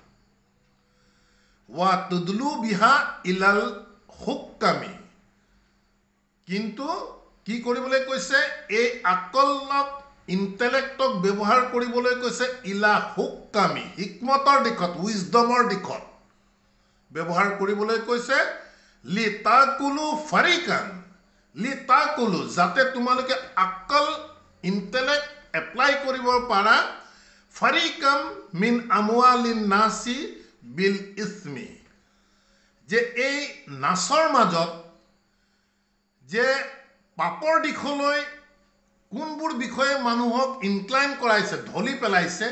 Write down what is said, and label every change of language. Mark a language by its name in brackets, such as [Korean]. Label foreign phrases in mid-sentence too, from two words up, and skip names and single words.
[Arabic] وتدلوا بها إلى الحكام. [Assamese] কিন্তু কি কৰিবলৈ কৈছে? এই আকলক, ইণ্টেলেক্টক ব্যৱহাৰ কৰিবলৈ কৈছে [Arabic] إلى الحكام, [Assamese] হিকমতৰ দিশত, উইজডমৰ দিশত ব্যৱহাৰ কৰিবলৈ কৈছে। [Arabic] لتأكلوا فريقا لتأكلوا, [Assamese] যাতে তোমালোকে আকল, [English] intellect apply [Assamese] কৰিব পাৰা, [Arabic] فريقا من أموال الناس بالإثم, [Assamese] যে এই নাচৰ মাজত যে পাপৰ দিশলৈ কোনবোৰ বিষয়ে মানুহক ইনক্লাইন কৰাইছে, ঢলি পেলাইছে,